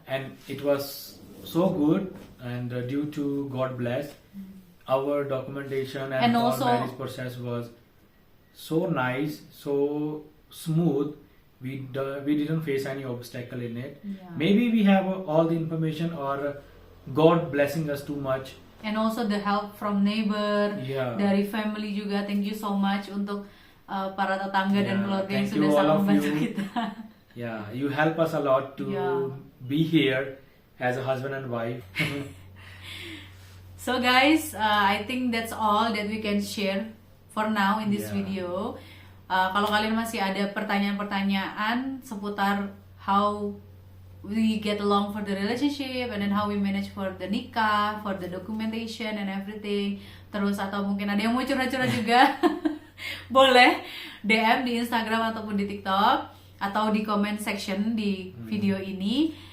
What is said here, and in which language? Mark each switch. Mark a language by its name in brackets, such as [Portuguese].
[English] And it was so good, and due to God bless, our documentation and also marriage process was so nice, so smooth. We didn't face any obstacle in it. Maybe we have all the information, or God blessing us too much. And also the help from neighbor, [Indonesian] dari family juga. Thank you so much untuk para tetangga dan keluarga yang sudah sangat membantu kita. [English] Yeah, you help us a lot to be here as a husband and wife. So guys, I think that's all that we can share for now in this video. [Indonesian] Kalau kalian masih ada pertanyaan-pertanyaan seputar [English] how we get along for the relationship, [Indonesian] and then how we manage for the nikah, [English] for the documentation and everything, [Indonesian] terus atau mungkin ada yang mau curhat-curhat juga, boleh DM di Instagram ataupun di TikTok, atau di comment section di video ini.